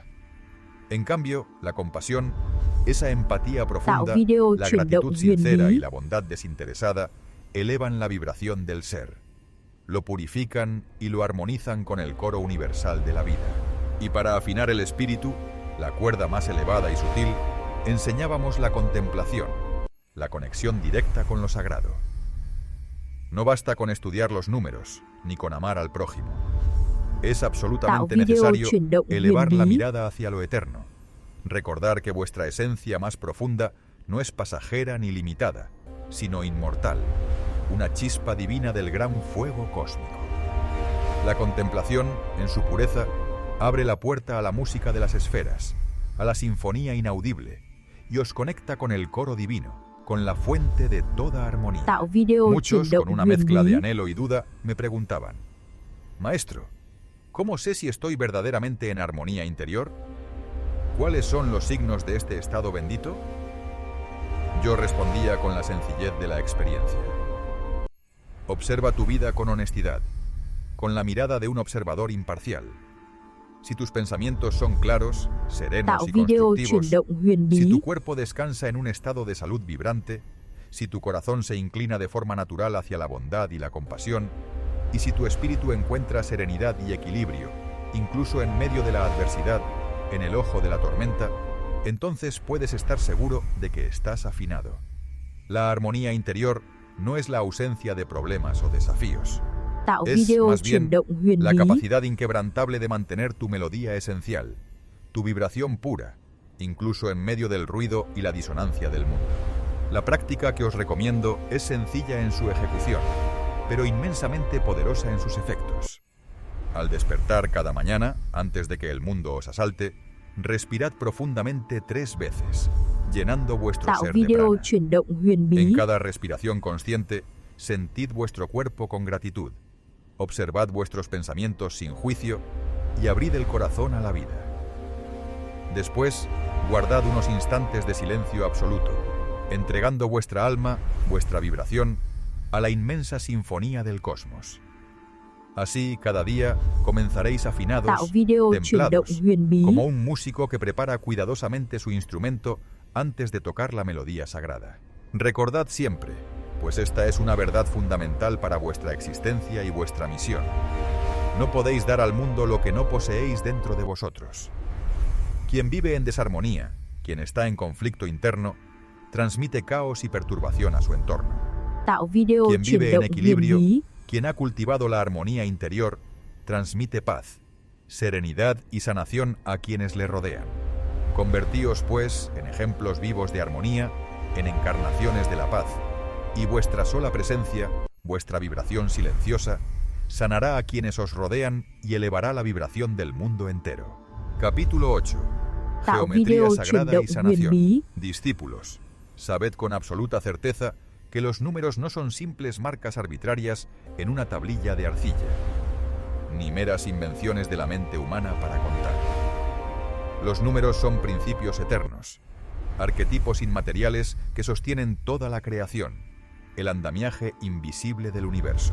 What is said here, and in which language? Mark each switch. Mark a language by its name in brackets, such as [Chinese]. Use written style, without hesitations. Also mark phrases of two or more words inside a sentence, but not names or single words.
[Spanish] En cambio, la compasión, esa empatía profunda, [Vietnamese] video [Spanish] la [Vietnamese] chuyển động [Spanish] gratitud [Vietnamese] huyền [Spanish] sincera [Vietnamese] bí. [Spanish] y la bondad desinteresada elevan la vibración del ser, lo purifican y lo armonizan con el coro universal de la vida. Y para afinar el espíritu, la cuerda más elevada y sutil, enseñábamos la contemplación, la conexión directa con lo sagrado. No basta con estudiar los números, ni con amar al prójimo. Es absolutamente [Vietnamese] Tạo video [Spanish] necesario [Vietnamese] chuyển động huyền [Spanish] elevar la [Vietnamese] bí. [Spanish] mirada hacia lo eterno, recordar que vuestra esencia más profunda no es pasajera ni limitada, sino inmortal, una chispa divina del gran fuego cósmico. La contemplación, en su pureza, abre la puerta a la música de las esferas, a la sinfonía inaudible, y os conecta con el coro divino, con la fuente de toda armonía. [Vietnamese] Tạo video chuyển [Spanish] Muchos, [Vietnamese] động [Spanish] con una [Vietnamese] huyền [Spanish] mezcla [Vietnamese] bí. [Spanish] de anhelo y duda, me preguntaban: Maestro, ¿cómo sé si estoy verdaderamente en armonía interior? ¿Cuáles son los signos de este estado bendito? Yo respondía con la sencillez de la experiencia. Observa tu vida con honestidad, con la mirada de un observador imparcial. Si tus pensamientos son claros, serenos [Vietnamese] Tạo [Spanish] y [Vietnamese] video chuyển [Spanish] constructivos, [Vietnamese] động huyền [Spanish] si [Vietnamese] bí. [Spanish] tu cuerpo descansa en un estado de salud vibrante, si tu corazón se inclina de forma natural hacia la bondad y la compasión, y si tu espíritu encuentra serenidad y equilibrio, incluso en medio de la adversidad, en el ojo de la tormenta, entonces puedes estar seguro de que estás afinado. La armonía interior no es la ausencia de problemas o desafíos. [Vietnamese] Tạo [Spanish] Es, [Vietnamese] video [Spanish] más [Vietnamese] chuyển [Spanish] bien, [Vietnamese] động huyền [Spanish] la [Vietnamese] bí. [Spanish] capacidad inquebrantable de mantener tu melodía esencial, tu vibración pura, incluso en medio del ruido y la disonancia del mundo. La práctica que os recomiendo es sencilla en su ejecución, pero inmensamente poderosa en sus efectos. Al despertar cada mañana, antes de que el mundo os asalte, respirad profundamente 3 veces, llenando vuestro [Vietnamese] Tạo [Spanish] ser de [Vietnamese] video [Spanish] prana. [Vietnamese] chuyển động huyền bí. [Spanish] En cada respiración consciente, sentid vuestro cuerpo con gratitud, observad vuestros pensamientos sin juicio y abrid el corazón a la vida. Después, guardad unos instantes de silencio absoluto, entregando vuestra alma, vuestra vibración, a la inmensa sinfonía del cosmos. Así, cada día, comenzaréis [Vietnamese] Tạo [Spanish] afinados, [Vietnamese] video chuyển động [Spanish] templados, [Vietnamese] huyền bí. [Spanish] como un músico que prepara cuidadosamente su instrumento antes de tocar la melodía sagrada. Recordad siempre, pues esta es una verdad fundamental para vuestra existencia y vuestra misión. No podéis dar al mundo lo que no poseéis dentro de vosotros. Quien vive en desarmonía, quien está en conflicto interno, transmite caos y perturbación a su entorno. [Vietnamese] Tạo video [Spanish] Quien [Vietnamese] chuyển [Spanish] vive en [Vietnamese] động huyền [Spanish] equilibrio, [Vietnamese] bí. [Spanish] quien ha cultivado la armonía interior, transmite paz, serenidad y sanación a quienes le rodean. Convertíos, pues, en ejemplos vivos de armonía, en encarnaciones de la paz, y vuestra sola presencia, vuestra vibración silenciosa, sanará a quienes os rodean y elevará la vibración del mundo entero. Capítulo 8. [Vietnamese] Tạo [Spanish] Geometría [Vietnamese] video [Spanish] sagrada [Vietnamese] chuyển [Spanish] y [Vietnamese] động [Spanish] sanación. [Vietnamese] huyền bí. [Spanish] Discípulos, sabed con absoluta certeza que los números no son simples marcas arbitrarias en una tablilla de arcilla, ni meras invenciones de la mente humana para contar. Los números son principios eternos, arquetipos inmateriales que sostienen toda la creación, el andamiaje invisible del universo.